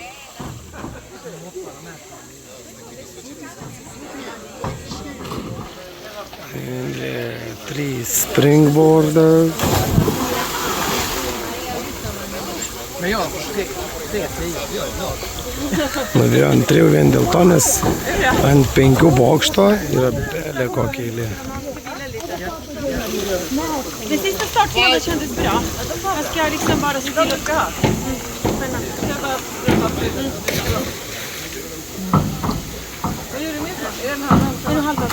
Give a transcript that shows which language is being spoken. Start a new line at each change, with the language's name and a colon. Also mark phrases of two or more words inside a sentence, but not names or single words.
Lithuanian: Ir 3 springboardas. Norėjau ant 3 vien dėl to, nes ant 5 bokšto yra belė kokia eilė.
Swedish: Det sista startskedet kändes bra. Man ska liksom bara se till att gå. Vad gör du med det? Är den här? Är du halva?